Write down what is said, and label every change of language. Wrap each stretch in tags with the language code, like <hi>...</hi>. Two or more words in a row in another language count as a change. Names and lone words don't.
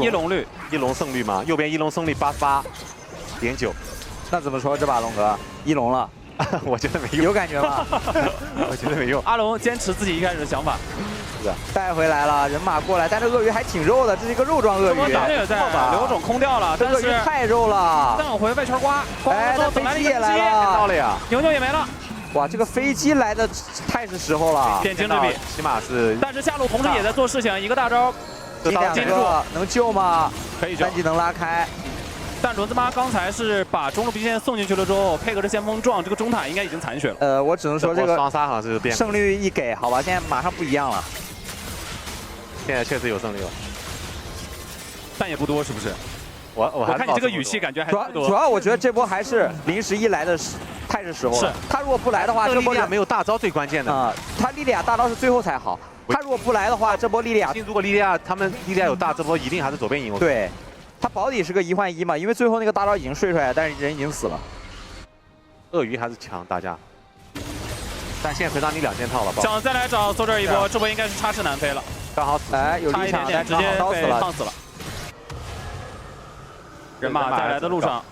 <zh>一龍率，一龍勝率嘛，右邊一龍勝率88.9。那怎麼說這把龍哥一龍了？我覺得沒用。有感覺嗎？我覺得沒用。阿龍堅持自己一開始的想法。是的，帶回來了，人馬過來，但這鱷魚還挺肉的，這是一個肉狀鱷魚。這也在刘種空掉了，这鱷魚太肉了。再往回外圈刮，哎，那飞机也来了，到了呀，牛牛也没了。哇，这個飛機來的太是時候了，點睛之筆，起碼是。但是下路同時也在做事情，一個大招，你兩個能救嗎？可以救，三技能拉開。但輪子媽剛才是把中路兵線送進去了之後，配合着先鋒撞，這個中塔應該已經殘血了。我只能說這個雙殺好像是變勝率一給，好吧，現在馬上不一樣了。現在確實有勝利了，但也不多，是不是？我看你這個語氣，感覺還不多。主要我覺得這波還是臨時一來的太是時候了。是，他如果不來的話，這波沒有大招最關鍵的啊。他莉莉婭大招是最後才好。他如果不來的話，這波莉莉婭，如果莉莉婭有大，這波一定還是左邊贏。對，他保底是個1換1嘛，因為最後那個大招已經睡出來，但是人已經死了。鱷魚還是強大家，但現在回到你2件套了。想再來找蘇這一波，這波應該是插翅難飛了。剛好死，哎，有立場，但直接被燙死了。人馬在來的路上，</zh>